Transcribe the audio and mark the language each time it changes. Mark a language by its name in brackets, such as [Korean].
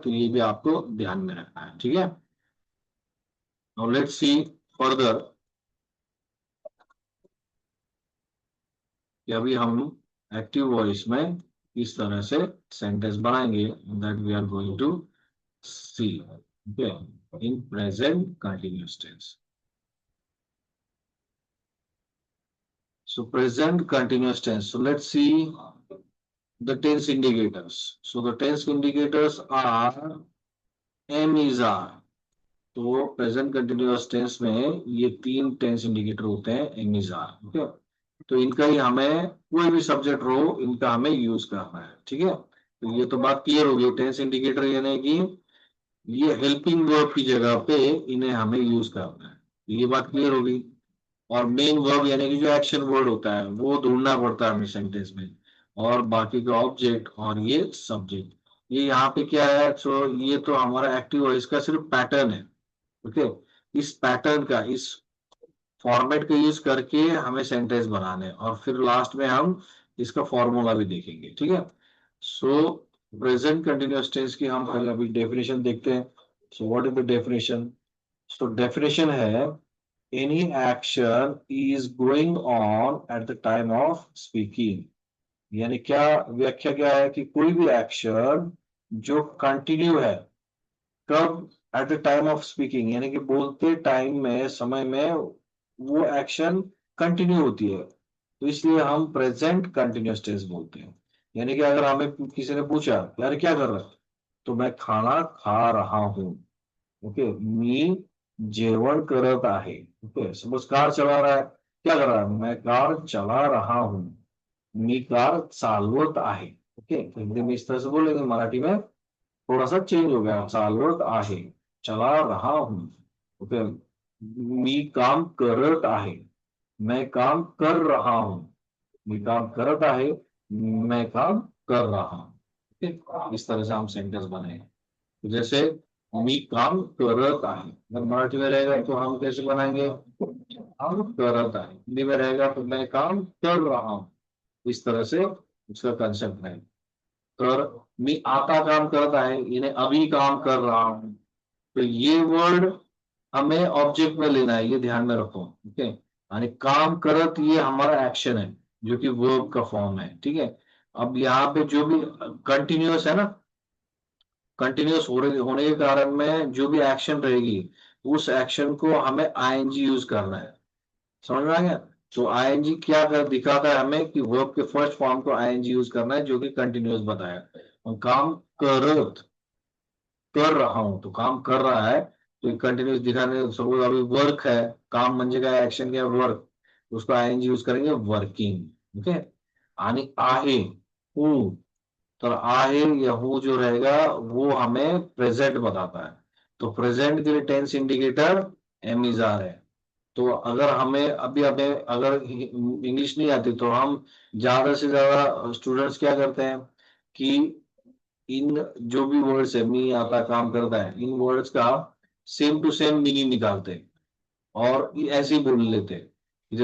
[Hindi] तो ये भी आपको ध्यान में रखना है। ठीक है, [English] now let's see further [Hindi] कि अभी हम एक्टिव वॉइस में किस तरह से सेंटेंस बनाएंगे, [English] That we are going to see. Okay, in present continuous tense. So present continuous tense. So let's see the tense indicators. So the tense indicators are am, is, are. [Hindi] तो present continuous tense में ये 3 tense indicator होते हैं, M, is, are. Okay, तो इनका ही हमें कोई भी सब्जेक्ट हो इनका हमें यूज करना है। ठीक है, तो ये तो बात क्लियर होगी। टेंस इंडिकेटर यानी कि ये हेल्पिंग वर्ब की जगह पे इन्हें हमें यूज करना है, ये बात क्लियर होगी। और मेन वर्ब यानी कि जो एक्शन वर्ड होता है वो ढूंढना पड़ता है हमें सेंटेंस में, और बाकी का ऑब्जेक्ट और ये सब्जेक्ट। ये यहाँ पे क्या है, सो ये तो हमारा एक्टिव वॉइस का सिर्फ पैटर्न है। ओके, इस पैटर्न का, इस फॉर्मेट का यूज करके हमें सेंटेंस बनाने हैं, और फिर लास्ट में हम इसका फॉर्मूला भी देखेंगे। ठीक है, सो प्रेजेंट कंटिन्यूअस टेंस की हम पहले अभी डेफिनेशन देखते हैं। [English] So what is the definition? So definition है any action is going on at the time of speaking। [Hindi] यानी क्या व्याख्या क्या है कि कोई भी एक्शन जो कंटिन्यू है, कब? [English] at the time of speaking, [Hindi] यानी कि बोलते टाइम में, समय में वो एक्शन कंटिन्यू होती है, तो इसलिए हम प्रेजेंट कंटिन्यूअस टेंस बोलते हैं। यानी कि अगर हमें किसी ने पूछा यार क्या कर रहा है, तो मैं खाना खा रहा हूं। ओके, [Marathi] मी जेवण करत आहे। [Hindi] ओके, सपोज कार चला रहा है, क्या कर रहा है? मैं कार चला रहा हूं, [Marathi] मी कार चालवत आहे। [Hindi] ओके, हिंदी में इस तरह से बोलेंगे, मराठी में थोड़ा सा चेंज हो गया, चालवत आहे, चला रहा हूं। ओके, [Marathi] मी काम करत आहे, [Hindi] मैं काम कर रहा हूं, मी काम करत आहे, मैं काम कर रहा हूं। ओके, इस तरह से हम सेंटेंस बनाए। जैसे [Marathi] मी काम करत आहे, [Hindi] अगर मराठी में रहेगा तो हम कैसे बनाएंगे? हम करत आहे। हिंदी में रहेगा तो मैं काम कर रहा हूं। इस तरह से उसका कंसेप्ट है। [Marathi] तर मी आता काम करत आहे, [Hindi] इन्हें अभी काम कर रहा हूं। तो ये वर्ड हमें ऑब्जेक्ट में लेना है, ये ध्यान में रखो। ओके, यानी काम करत ये हमारा एक्शन है जो कि वर्ब का फॉर्म है। ठीक है, अब यहाँ पे जो भी कंटिन्यूअस है ना, कंटिन्यूअस होने के कारण में जो भी एक्शन रहेगी उस एक्शन को हमें आईएनजी यूज करना है। समझ में आ गया? तो आईएनजी क्या कर दिखाता है हमें कि वर्ब के फर्स्ट फॉर्म को आईएनजी यूज करना है, जो कि कंटिन्यूअस बताया। और काम करत, कर रहा हूं, तो काम कर रहा है, तो कंटिन्यूअस दिखाने। सपोज अभी वर्क है, [Marathi] काम म्हणजे काय, [Hindi] एक्शन क्या, वर्क, उसको आईएनजी यूज करेंगे वर्किंग। ओके, आणि आहे, हूं, तो आहे या हु जो रहेगा वो हमें प्रेजेंट बताता है। तो प्रेजेंट के लिए tense indicator M, is, are है। तो अगर हमें अभी हमें अगर इंग्लिश नहीं आती तो हम ज्यादा से ज्यादा स्टूडेंट्स क्या करते हैं कि इन जो भी वर्ड्स है, मी आता काम करता है, इन वर्ड्स का सेम टू सेम मीनिंग निकालते हैं और ऐसे ही बोल लेते हैं।